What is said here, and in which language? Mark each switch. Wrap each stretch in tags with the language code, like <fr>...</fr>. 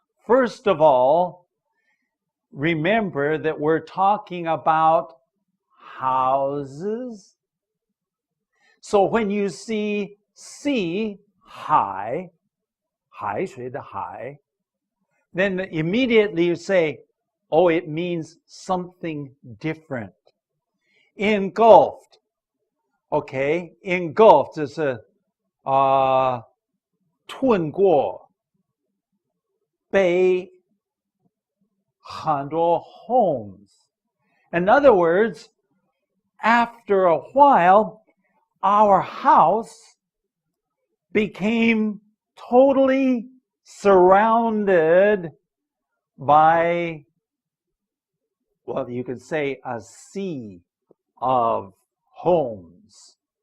<en>First of all, remember that we're talking about houses. So when you see sea,</en> <zh>海水的海,</zh> <en>then immediately you say, oh, it means something different. Engulfed. Okay, engulfed</en> <zh>就是吞过被很多 homes.</zh> <en>In other words, after a while, our house became totally surrounded by, well, you could say a sea of homes.</en>